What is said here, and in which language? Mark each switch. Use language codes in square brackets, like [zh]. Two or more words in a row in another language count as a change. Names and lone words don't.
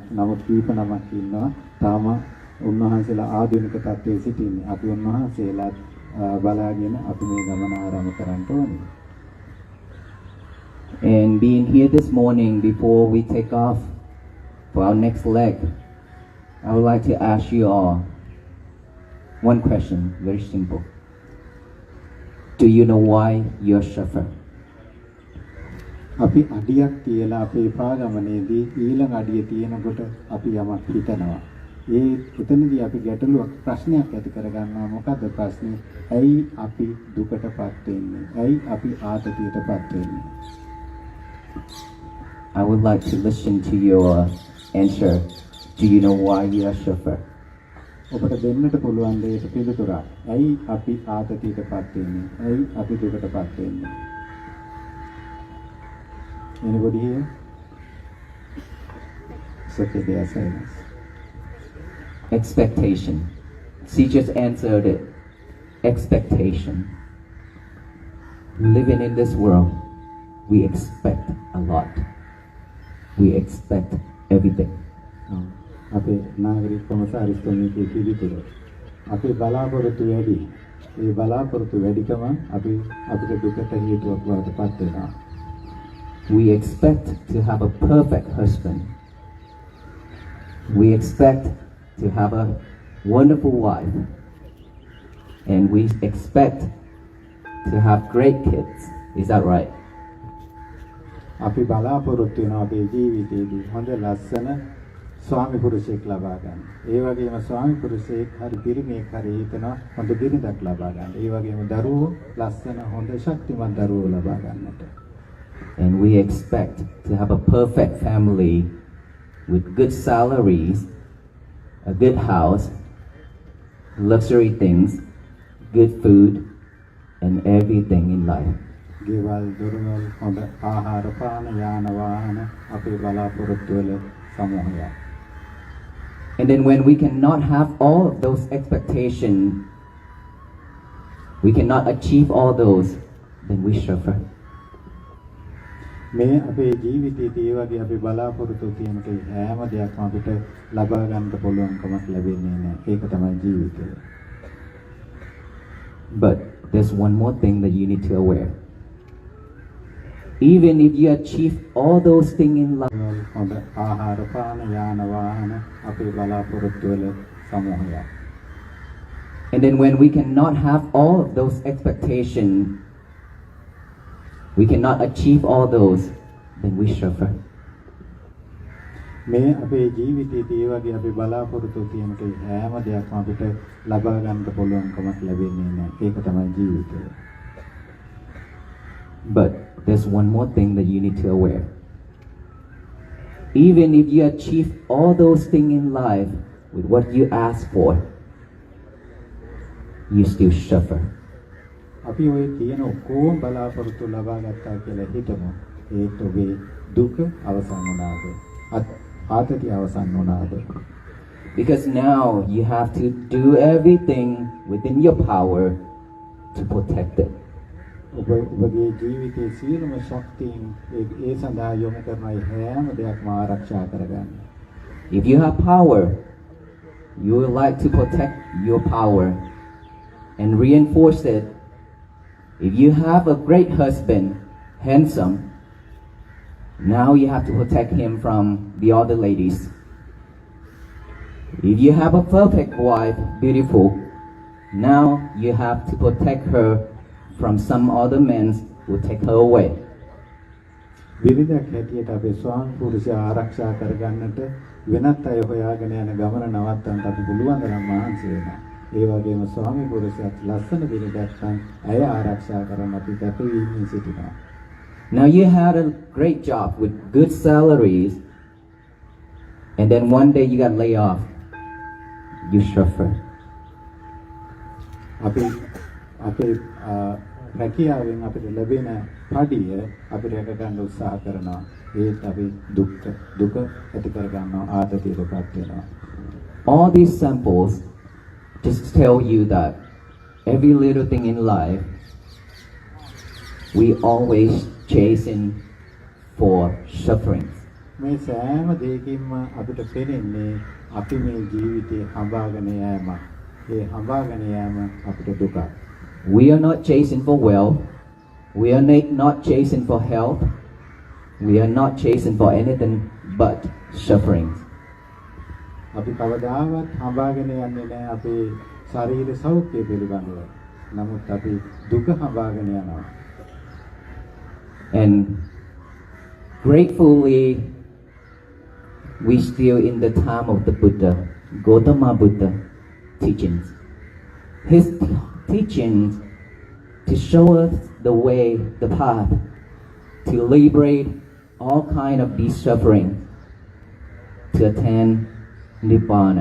[si] නමුත් කීප නමක් ඉන්නවා. තාම උන්වහන්සේලා ආධුනික තත්ත්වයේ සිටින්නේ. අපි උන්වහන්සේලා බලාගෙන අපි මේ ගමන ආරම්භ කරන්න ඕනේ. [en] And being here this morning before we take off for our next leg, I would like to ask you all one question, very simple. Do you know why you're suffer? [si] අපි අඩියක් තියලා අපේ පාගමනේදී ඊළඟ අඩිය තියෙනකොට අපි යමක් හිතනවා. ඒ එතනදී අපි ගැටලුවක් ප්‍රශ්නයක් ඇති කරගන්නවා. මොකද්ද ප්‍රශ්නේ? ඇයි අපි දුකටපත් වෙන්නේ? ඇයි අපි ආතතියටපත් වෙන්නේ? [en] I would like to listen to your answer. Do you know why you are suffer? [si] ඔබට දෙන්නට පුළුවන් දෙයට පිළිතුරක්. ඇයි අපි ආතතියටපත් වෙන්නේ? ඇයි අපි දුකටපත් වෙන්නේ? [en] Anybody here? It's okay, they are silence. Expectation. She just answered it. Expectation. Living in this world, we expect a lot. We expect everything. [si] අපේ නාගරික කොමසාරිස්තුමීගේ පිළිතුර. අපේ බලාපොරොත්තු වැඩි. ඒ බලාපොරොත්තු වැඩිකම අපිට දුකට හේතුවක් බවට පත් වෙනවා. [en] We expect to have a perfect husband. We expect to have a wonderful wife. And we expect to have great kids. Is that right? [si] අපි බලාපොරොත්තු වෙනවා අපේ ජීවිතයේදී හොඳ ලස්සන ස්වාමි පුරුෂයෙක් ලබා ගන්න. ඒ වගේම ස්වාමි පුරුෂයෙක් හරි පිරිමියෙක් හරි හිතනවා හොඳ බිරිඳක් ලබා ගන්න. ඒ වගේම දරුවෝ ලස්සන හොඳ ශක්තිමත් දරුවෝ ලබා ගන්නට. [en] And we expect to have a perfect family with good salaries, a good house, luxury things, good food, and everything in life. [si] ගෙවල් දොරවල් හොඳ ආහාර පාන යාන වාහන අපේ බලාපොරොත්තු වල සමූහයක්. [en] And then when we cannot have all of those expectations, we cannot achieve all those, then we suffer. [si] මේ අපේ ජීවිතයේදී ඒ වගේ අපි බලාපොරොත්තු තියෙන හැම දෙයක්ම අපිට ලබා ගන්න පුළුවන්කමක් ලැබෙන්නේ නැහැ. ඒක තමයි ජීවිතය. [en] But there's one more thing that you need to aware. Even if you achieve all those things in life, [si] හොඳ ආහාර පාන යාන වාහන අපේ බලාපොරොත්තු වල සමූහයක්. [en] and then when we cannot have all of those expectations, we cannot achieve all those, then we suffer. [si] මේ අපේ ජීවිතයේදී ඒ වගේ අපි බලාපොරොත්තු තියෙන හැම දෙයක්ම අපිට ලබා ගන්න පුළුවන්කමක් ලැබෙන්නේ නැහැ. ඒක තමයි ජීවිතය. [en] But there's one more thing that you need to aware. Even if you achieve all those things in life with what you ask for, you still suffer. [si] අපි ඔය කියන ඔක්කොම බලාපොරොත්තු ලබා ගත්තා කියලා හිතමු. ඒත් ඔබේ දුක අවසන් වුණාද? ආතතිය අවසන් වුණාද? [en] Because now you have to do everything within your power to protect it. [si] ඔබගේ ජීවිතයේ සියලුම ශක්තියින් ඒ සඳහා යොමු කරන හැම දෙයක්ම ආරක්ෂා කරගන්න. [en] If you have power, you would like to protect your power and reinforce it. If you have a great husband, handsome, now you have to protect him from the other ladies. If you have a perfect wife, beautiful, now you have to protect her from some other men who take her away. [si] විවිධයක් හැටියට අපේ ස්වාමි පුරුෂය ආරක්ෂා කරගන්නට වෙනත් අය හොයාගෙන යන ගමන නවත්තන්න අපි පුළුවන් තරම් මහන්සි වෙනවා. ඒ වගේම ස්වාමි පුරුෂයත් ලස්සන බිරිඳක් නම් ඇය ආරක්ෂා කරන්න අපි කැපවීමෙන් සිටිනවා. [en] Now you had a great job with good salaries, and then one day you got laid off. You suffer. [si] අපි අපේ රැකියාවෙන් අපිට ලැබෙන පඩිය අපිට රැක ගන්න උත්සාහ කරනවා. ඒත් අපි දුක ඇති කර ගන්නවා, ආතතියටපත් වෙනවා. [en] All these samples just tell you that every little thing in life, we always chasing for sufferings. [si] මේ සෑම දෙයකින්ම අපිට පෙනෙන්නේ අපි මේ ජීවිතේ හඹාගෙන යෑම. ඒ හඹාගෙන යෑම අපිට දුකක්. [en] We are not chasing for wealth. We are not chasing for health. We are not chasing for anything but sufferings. [si] අපි කවදාවත් හඹාගෙන යන්නේ නැහැ අපේ ශරීර සෞඛ්‍යය පිළිබඳව. නමුත් අපි දුක හඹාගෙන යනවා. [en] And gratefully, we still in the time of the Buddha, Gautama Buddha teachings. His teachings to show us the way, the path to liberate all kind of these suffering to attain Nibbana.